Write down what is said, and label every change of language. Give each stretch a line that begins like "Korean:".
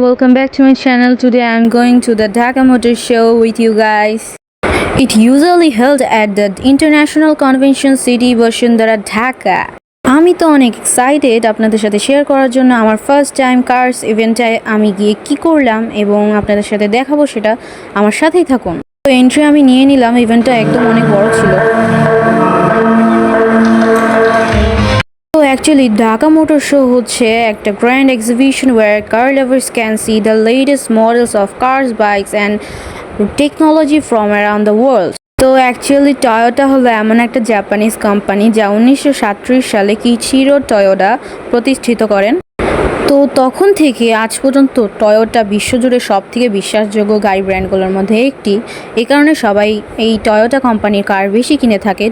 English: Welcome back to my channel. Today I'm going to the Dhaka Motor Show with you guys. It usually held at the International Convention City Bashundhara Dhaka.
Bangla: আমি তো অনেক excited আপনাদের সাথে share করার জন্য আমার first time curse ইভেন্টে আমি গিয়ে কি করলাম এবং আপনাদের সাথে দেখাবো সেটা আমার সাথেই থাকুন। তো এন্ট্রি আমি নিয়ে নিলাম, ইভেন্টটা একদম অনেক বড় ছিল।
English: So actually Dhaka Motor Show
Bangla: হচ্ছে একটা
English: grand exhibition where car lovers can see the latest models of cars, bikes and technology from around the world.
Bangla: তো অ্যাকচুয়ালি টয়োটা হলো এমন একটা জাপানিজ কোম্পানি যা 1937 সালে কিচিরো টয়োডা প্রতিষ্ঠিত করেন। তো তখন থেকে আজ পর্যন্ত টয়োটা বিশ্বজুড়ে সবথেকে বিশ্বাসযোগ্য গাড়ি ব্র্যান্ডগুলোর মধ্যে একটি। এই কারণে সবাই এই টয়োটা কোম্পানির কার বেশি কিনে থাকে।